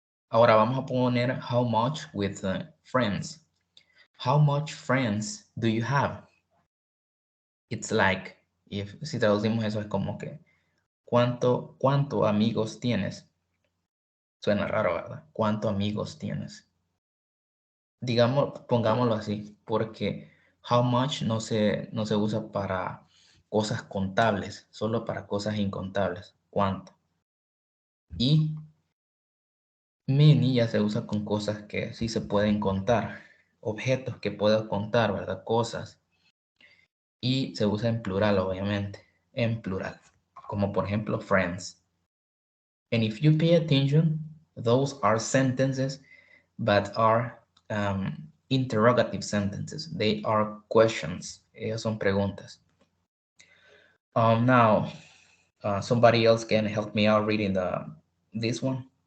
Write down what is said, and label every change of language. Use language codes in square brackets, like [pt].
[es] Ahora vamos a poner [en] how much with friends. How much friends do you have? It's like, [es] si traducimos eso es como que, ¿cuánto amigos tienes? Suena raro, ¿verdad? ¿Cuánto amigos tienes? Digamos, pongámoslo así, porque [en] how much [es] no se usa para cosas contables, solo para cosas incontables. ¿Cuánto? Y many ya se usa con cosas que sí se pueden contar, objetos que puedo contar, ¿verdad? Cosas. Y se usa en plural, obviamente, en plural, como por ejemplo friends. [en] And if you pay attention, those are sentences but are interrogative sentences. They are questions. [es] Ellas son preguntas. [en] Now, Somebody else can help me out reading this one.